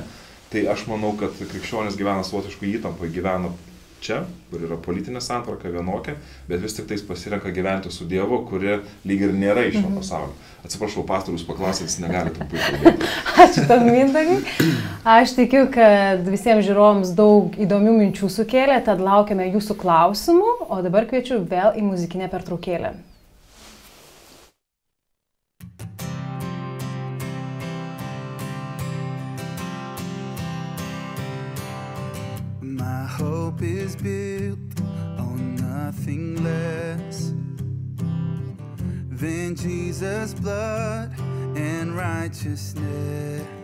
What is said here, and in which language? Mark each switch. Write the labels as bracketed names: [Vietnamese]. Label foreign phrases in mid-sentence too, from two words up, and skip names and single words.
[Lithuanian] Tai aš manau, kad krikščionis gyvena savotiškų įtampų, gyvena čia, kur yra politinė santvarka vienokia, bet vis tik tais pasirenka gyventi su Dievu, kuri lyg ir nėra iš šio pasaulio. Atsiprašau, pastorius paklausė, jis negali trumpai kalbėti. Ačiū tam Mindaugai. Aš tikiu, kad visiems žiūrovams daug įdomių minčių sukėlė, tad laukiame jūsų klausimų, o dabar kviečiu vėl į muzikinę pertraukėlę. [English] My hope is built on nothing less than Jesus' blood and righteousness.